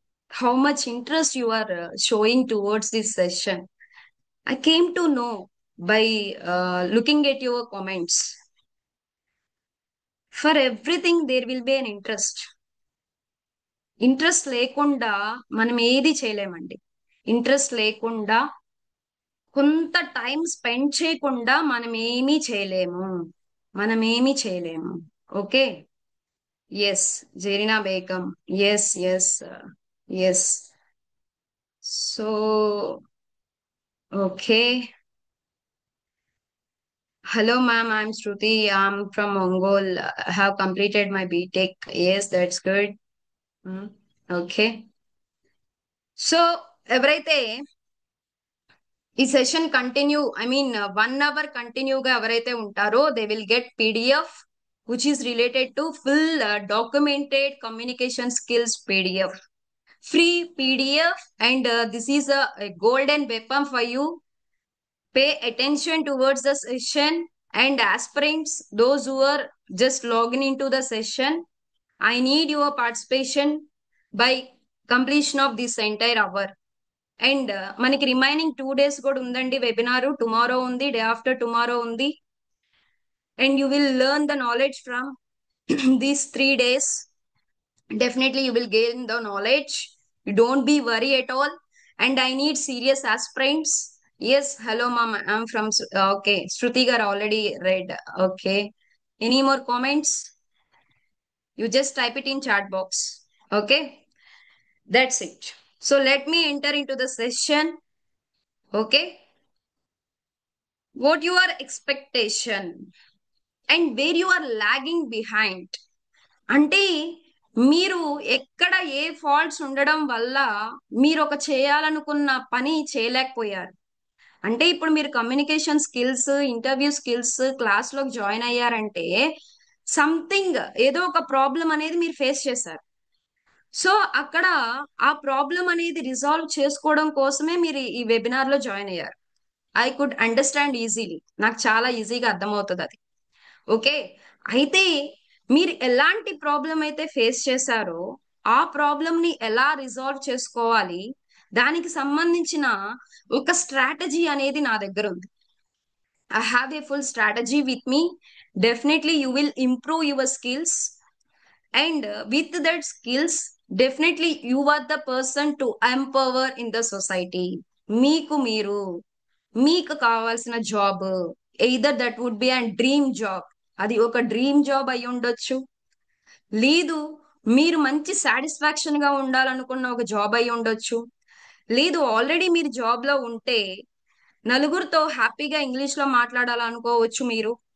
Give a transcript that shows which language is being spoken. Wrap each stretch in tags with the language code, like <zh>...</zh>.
<en>How much interest you are showing towards this session. I came to know by looking at your comments. For everything, there will be an interest.</en> <te>Interest లేకుండా మనం ఏది చేయలేమండి. Interest లేకుండా కొంత time spend చేయకుండా మనం ఏమీ చేయలేము. మనం ఏమీ చేయలేము. Okay. Yes, Zareena Begum.</te> <en>Yes, yes, yes. So okay. Hello, ma'am. I'm Shruti. I'm from Mongol. I have completed my BTech. Yes, that's good. Hmm. Okay. So</en> <te>ఎవరైతే ఈ</te> <en>session continue I mean 1 hour</en> <te>కంటిన్యూగా ఎవరైతే ఉంటారో</te> <en>They will get PDF which is related to full documented communication skills PDF, free PDF. And దిస్ ఈస్ a golden weapon for you. Pay attention towards the session. And aspirants, those who are just logging into the session, I need your participation by completion of this entire hour.</en> <te>And మనకి remaining 2 days కూడా ఉందండి.</te> <en>Webinar tomorrow ఉంది, day after tomorrow ఉంది. And you will learn the knowledge from these 3 days. Definitely you will gain the knowledge. You don't be worry at all. and I need serious aspirants. Yes, hello, mom. I'm from. Okay, Shruti gar already read. Okay. Any more comments? You just type it in chat box. Okay, that's it. So let me enter into the session. Okay, what your expectation and where you are lagging behind.</en> <te>అంటే మీరు ఎక్కడ ఏ faults ఉండడం వల్ల మీరు ఒక చేయాలనుకున్న పని చేయలేకపోయారు. అంటే ఇప్పుడు మీరు communication skills, interview skills class లోకి జాయిన్ అయ్యారంటే సంథింగ్ ఏదో ఒక ప్రాబ్లం అనేది మీరు ఫేస్ చేశారు. సో అక్కడ ఆ ప్రాబ్లం అనేది రిజాల్వ్ చేసుకోవడం కోసమే మీరు ఈ వెబినార్ లో జాయిన్ అయ్యారు.</te> <en>I could understand easily,</en> <te>నాకు చాలా ఈజీగా అర్థమవుతుంది అది. ఓకే, అయితే మీరు ఎలాంటి ప్రాబ్లం అయితే ఫేస్ చేశారో ఆ ప్రాబ్లం ని ఎలా రిజాల్వ్ చేసుకోవాలి, దానికి సంబంధించిన ఒక స్ట్రాటజీ అనేది నా దగ్గర ఉంది.</te> <en>I have a full strategy with me. Definitely you will improve your skills, and with that skills definitely you are the person to empower in the society.</en> <te>మీకు మీరు మీకు కావాల్సిన job,</te> <en>either that would be and dream job,</en> <te>అది ఒక dream job అయి ఉండొచ్చు, లేదు మీరు మంచి సాటిస్ఫాక్షన్ గా ఉండాలనుకున్న ఒక జాబ్ అయి ఉండొచ్చు, లేదు ఆల్రెడీ మీరు జాబ్ లో ఉంటే నలుగురితో హ్యాపీగా ఇంగ్లీష్ లో మాట్లాడాలనుకోవచ్చు మీరు.</te>